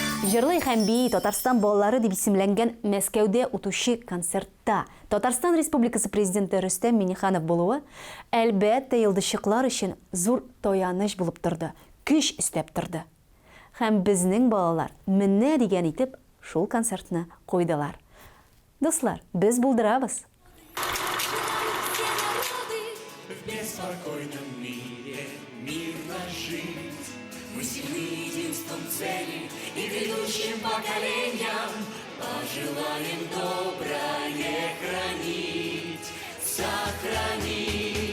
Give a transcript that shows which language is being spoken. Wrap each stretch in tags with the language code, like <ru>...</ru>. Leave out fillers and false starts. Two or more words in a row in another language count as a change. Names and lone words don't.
<tt>Жырлы һәм бей Татарстан балалары дип исемләнгән Мәскәүдә үтүче концертта Татарстан Республикасы президенты Рөстәм Миңнеханов булуы әлбәттә йолдызчыклар өчен зур таяныч булып торды, көч өстәп торды. Һәм безнең балалар менә дигән итеп шул концертны куйдылар. Дуслар, біз булдырабыз.</tt> <ru>В беспокойном мире мирно жить. Мы сильны единством цели и грядущим поколениям пожелаем доброе хранить, сохранить.</ru>